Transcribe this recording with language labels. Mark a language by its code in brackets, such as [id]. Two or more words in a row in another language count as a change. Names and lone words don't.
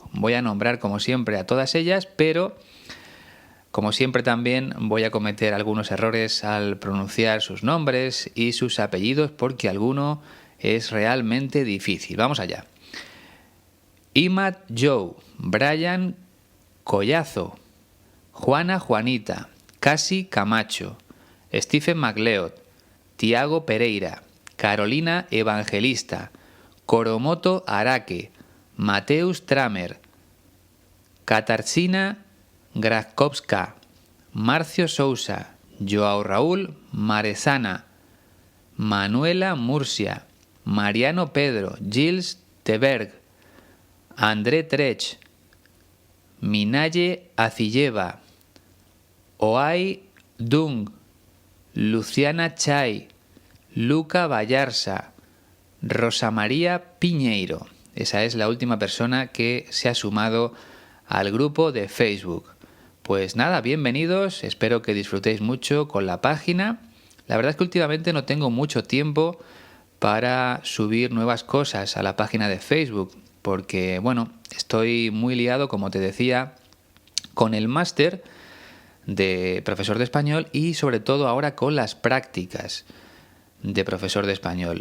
[es] Voy a nombrar, como siempre, a todas ellas, pero como siempre también voy a cometer algunos errores al pronunciar sus nombres y sus apellidos porque alguno es realmente difícil. Vamos allá. Imad Joe, Brian Collazo, Juana Juanita, Casi Camacho, Stephen MacLeod, Tiago Pereira, Carolina Evangelista, Coromoto Araque, Mateus Tramer, Katarzyna Grakowska, Marcio Sousa, Joao Raúl Marezana, Manuela Murcia, Mariano Pedro, Gilles Teberg, André Trech, Minaye Acilleva, Oay Dung, Luciana Chay, Luca Vallarsa, Rosa María Piñeiro. Esa es la última persona que se ha sumado al grupo de Facebook. Pues nada, bienvenidos, espero que disfrutéis mucho con la página. La verdad es que últimamente no tengo mucho tiempo para subir nuevas cosas a la página de Facebook, porque bueno, estoy muy liado, como te decía, con el máster de profesor de español y sobre todo ahora con las prácticas de profesor de español.